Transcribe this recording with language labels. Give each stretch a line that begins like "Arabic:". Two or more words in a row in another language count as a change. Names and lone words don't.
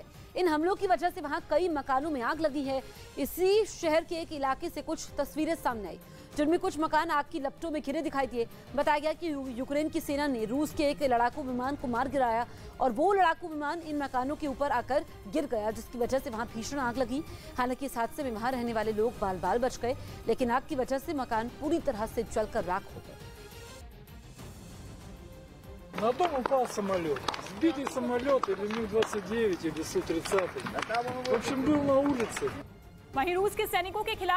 Hindi: इन हमलों की वजह से वहां कई मकानों में आग लगी है। इसी शहर के एक इलाके से कुछ तस्वीरें सामने आई, जिनमें कुछ मकान आग की लपटों में घिरे दिखाई दिए। बताया गया कि यूक्रेन की सेना ने रूस के एक लड़ाकू विमान को मार गिराया और वो लड़ाकू विमान इन मकानों के ऊपर आकर गिर गया, जिसकी वजह से वहां भीषण आग लगी। हालांकि इस हादसे में वहां रहने वाले लोग बाल बाल बच गए, लेकिन आग की वजह से मकान पूरी तरह से जलकर राख हो गए।
Russian: На дом упал самолет. Сбитый самолет или Ми-29, или Су-30. В общем, был на улице.
Hindi: वहीं रूस के सैनिकों के खिलाफ